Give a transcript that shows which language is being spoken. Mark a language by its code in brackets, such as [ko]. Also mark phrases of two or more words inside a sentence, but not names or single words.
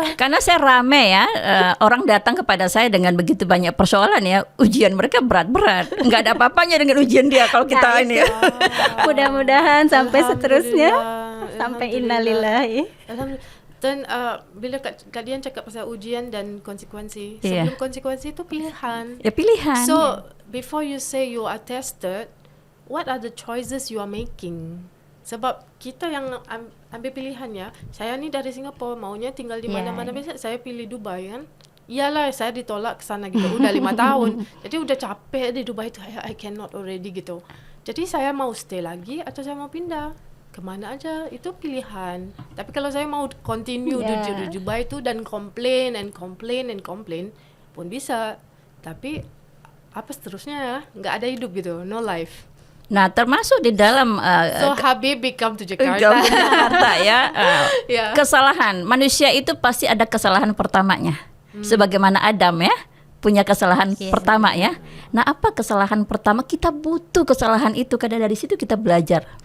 [id] Karena saya rame ya, orang datang kepada saya dengan begitu banyak persoalan ya, ujian mereka berat-berat. Nggak ada apa-apanya dengan ujian dia kalau kita ini ya. Mudah-mudahan sampai seterusnya. Alhamdulillah. Sampai innalillahi. Alhamdulillah. [ms] Dan bila Kak Dian cakap pasal ujian dan konsekuensi, Iya. sebelum konsekuensi itu pilihan. Ya pilihan. [en] So before you say you are tested, what are the choices you are making? [ms] Sebab kita yang ambil pilihan ya. Saya ni dari Singapura, maunya tinggal di mana-mana. Biasa saya pilih Dubai kan. Iyalah saya ditolak ke sana gitu. [id] Udah 5 tahun. Jadi udah capek di Dubai tu. [en] I cannot already [id] gitu. Jadi saya mau stay lagi atau saya mau pindah. Kemana aja, itu pilihan. Tapi kalau saya mau continue di Dubai tu dan complain pun bisa. Tapi apa seterusnya ya? Nggak ada hidup gitu, [en] no life. [id] Nah, termasuk di dalam [en] So Habibie come to Jakarta. [id] Jakarta ya, Ya. kesalahan manusia itu pasti ada kesalahan pertamanya. Sebagaimana Adam ya punya kesalahan pertama ya. Nah, apa kesalahan pertama? Kita butuh kesalahan itu karena dari situ kita belajar.